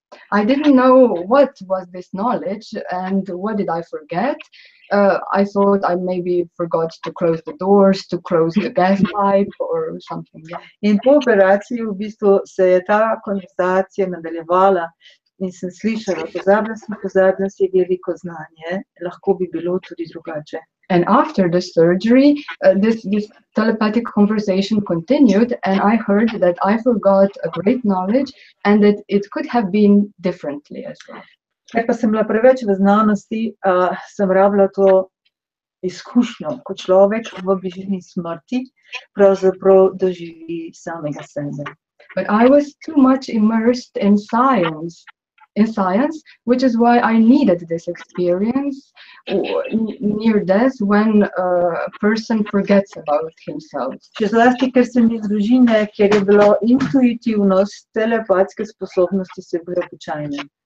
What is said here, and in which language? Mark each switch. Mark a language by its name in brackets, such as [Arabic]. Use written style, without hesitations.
[English] I didn't know what was this knowledge and what did I forget. I thought I maybe forgot to close the doors, to close the gas pipe or something. [Slovenian] In po operaciji v bistvu se je ta konverzacija nadaljevala in sem slišala, pozabila si veliko znanje, lahko bi bilo tudi drugače. [English] And after the surgery, this telepathic conversation continued, and I heard that I forgot a great knowledge and that it could have been differently as well. [Slovenian] Ker pa sem bila preveč v znanosti, sem rabila to izkušnjo, ko človek v bližini smrti pravzaprav doživi samega sebe. [English] But I was too much immersed in science, which is why I needed this experience near death when a person forgets about himself. [Slovenian] Še zlasti, ker sem iz družine, kjer je bilo intuitivnost, telepatske sposobnosti so bile običajne.